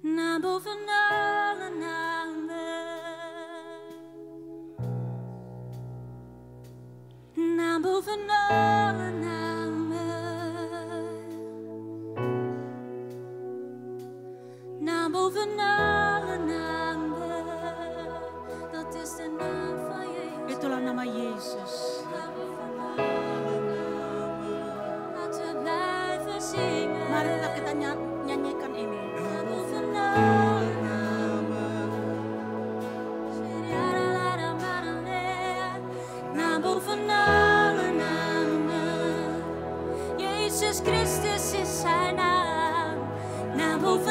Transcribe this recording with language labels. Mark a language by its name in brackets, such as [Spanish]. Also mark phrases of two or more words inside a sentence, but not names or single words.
[Dutch] Naam boven alle namen. Naam boven alle namen. Naam boven alle namen. Dat is de naam van Jezus. [Indonesian] Itulah nama Yesus. [Dutch] Naam boven alle namen. Laten we blijven zingen. [Indonesian] Marilah kita nyanyikan ini. [Dutch] Naam boven alle namen. Naam boven alle namen. Jezus Christus is zijn naam. Naam boven